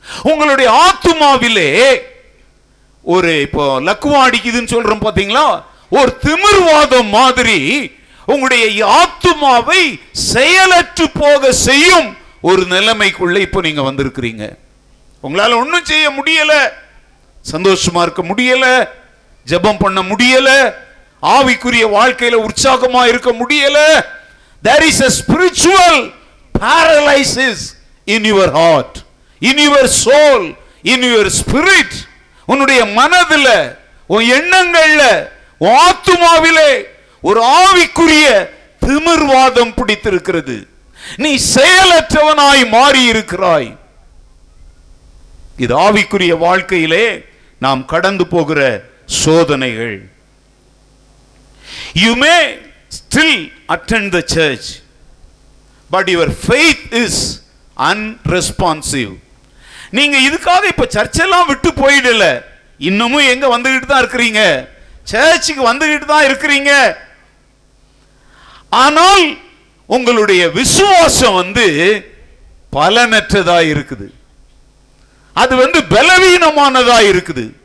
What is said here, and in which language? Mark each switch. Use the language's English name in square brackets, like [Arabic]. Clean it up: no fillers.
[Tamil] உங்களுடைய ஆத்துமாவிலே ஒரு இப்போ லக்குவா அடிக்குதுன்னு சொல்றோம் பாத்தீங்களா, ஒரு திமிர்வாதம் மாதிரி உங்களுடைய ஆத்துமாவை செயலற்று போக செய்யும் ஒரு நிலைமைக்குள்ள இப்போ நீங்க வந்திருக்கிறீங்க. உங்களால ஒன்றும் செய்ய முடியல, சந்தோஷமா இருக்க முடியல, ஜெபம் பண்ண முடியல, ஆவிக்குரிய வாழ்க்கையில உற்சாகமா இருக்க முடியல. [English] There is a spiritual paralysis in your heart, in your soul, in your spirit. [Tamil] உன்னுடைய மனதில, உன் எண்ணங்கள்ல, உன் ஆத்துமாவிலே ஒரு ஆவிக்குரிய திமிர்வாதம் பிடித்திருக்கிறது. நீ செயலற்றவனாய் மாறி இருக்கிறாய். இது ஆவிக்குரிய வாழ்க்கையிலே நாம் கடந்து போகிற சோதனைகள். [English] You may still attend the church, but your faith is unresponsive. [Tamil] நீங்க இதுக்காக இப்ப சர்ச்செல்லாம் விட்டு போயிடல, இன்னமும் எங்க வந்துகிட்டு தான் இருக்கிறீங்க, சர்ச்சுக்கு வந்துகிட்டு தான் இருக்கிறீங்க. ஆனால் உங்களுடைய விசுவாசம் பலனற்றதா இருக்குது, அது பலவீனமானதா இருக்குது.